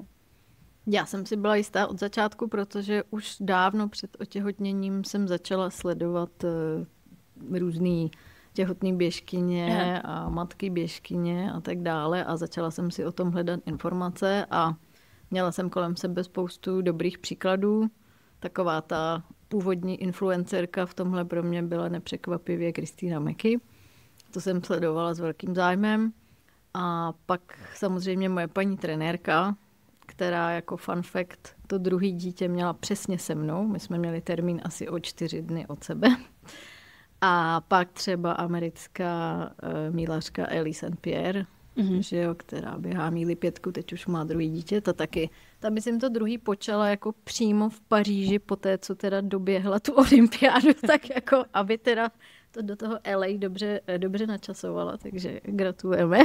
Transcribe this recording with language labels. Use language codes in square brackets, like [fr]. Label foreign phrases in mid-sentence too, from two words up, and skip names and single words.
[cs] Já jsem si byla jistá od začátku, protože už dávno před otěhotněním jsem začala sledovat různý těhotný běžkyně a matky běžkyně a tak dále a začala jsem si o tom hledat informace a měla jsem kolem sebe spoustu dobrých příkladů. Taková ta původní influencerka v tomhle pro mě byla nepřekvapivě Kristýna Meky. To jsem sledovala s velkým zájmem. A pak samozřejmě moje paní trenérka, která jako [en] fun fact [cs] to druhé dítě měla přesně se mnou. My jsme měli termín asi o 4 dny od sebe. A pak třeba americká mílařka Ellie St. Pierre, že jo, která běhá míli 5, teď už má druhý dítě, ta taky. Ta myslím to druhý počala jako přímo v Paříži po té, co teda doběhla tu olympiádu, tak jako, aby teda to do toho LA dobře načasovala, takže gratulujeme.